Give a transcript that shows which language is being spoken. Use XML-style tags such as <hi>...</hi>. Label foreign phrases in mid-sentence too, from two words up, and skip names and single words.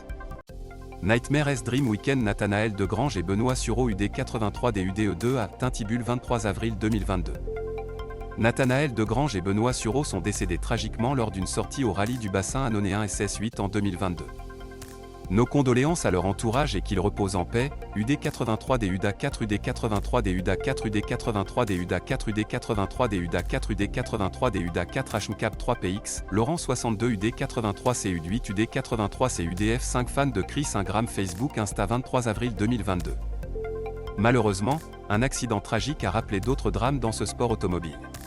<fr>Nightmare S Dream Weekend Nathanaël Degrange et Benoît Sureau UD 83 DUDE2 à Tintibul 23 avril 2022. Nathanaël Degrange et Benoît Sureau sont décédés tragiquement lors d'une sortie au rallye du bassin annonéen SS8 en 2022. Nos condoléances à leur entourage et qu'ils reposent en paix, UD 83 DUDA 4 UD 83 DUDA 4 UD 83 DUDA 4 UD 83 DUDA 4 UD 83 DUDA 4 HMCAP 3 PX, Laurent 62 UD 83 CUD 8 UD 83 CUDF 5 fans de Chris 1 g Facebook Insta 23 avril 2022. Malheureusement, un accident tragique a rappelé d'autres drames dans ce sport automobile.</fr>